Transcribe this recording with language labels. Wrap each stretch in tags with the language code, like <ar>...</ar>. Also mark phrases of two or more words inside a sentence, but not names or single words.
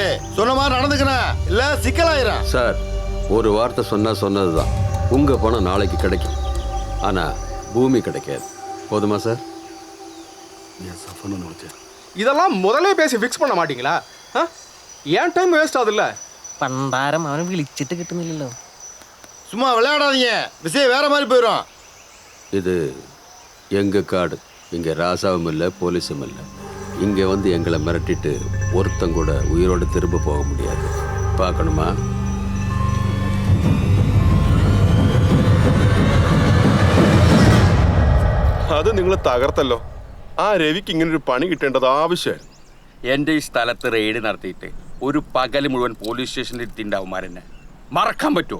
<ta>சொன்ன மாதிரி நடந்துக்கிறேன், இல்லை சிக்கலாயிரும். சார், ஒரு வார்த்தை சொன்னது தான். உங்கள் பணம் நாளைக்கு கிடைக்கும். ஆனால் பூமி கிடைக்காது. போதுமா சார்? என் சஃபர்னு விളിച്ചേ. இதெல்லாம் முதல்ல பேசி ஃபிக்ஸ் பண்ண மாட்டீங்களா? ஏன்</ta> <en>time waste</en> <ta>ஆகுதுல்ல?</ta> <ml>പണ്ടാരം അവനെ വിളിച്ചിട്ട് കിട്ടുന്നില്ലല്ലോ.</ml> <ta>சும்மா விளையாடாதீங்க, விஷயம் வேற மாதிரி போயிடும். இது எங்கள் காடு. இங்கே ராசாவும் இல்லை, போலீஸும் இல்லை. இங்கே வந்து எங்களை மிரட்டிட்டு ஒருத்தன் கூட உயிரோடு திரும்ப போக முடியாது. பார்க்கணுமா?</ta> <ml>അത് നിങ്ങൾ തകർത്തല്ലോ. ആ രവിക്ക് ഇങ്ങനൊരു പണി കിട്ടേണ്ടത് ആവശ്യം. എൻ്റെ ഈ സ്ഥലത്ത് റെയ്ഡ് നടത്തിയിട്ട് ഒരു പകൽ മുഴുവൻ പോലീസ് സ്റ്റേഷനിൽ ഇരുത്തിണ്ടാവുമാരെന്നെ മറക്കാൻ പറ്റുമോ?</ml>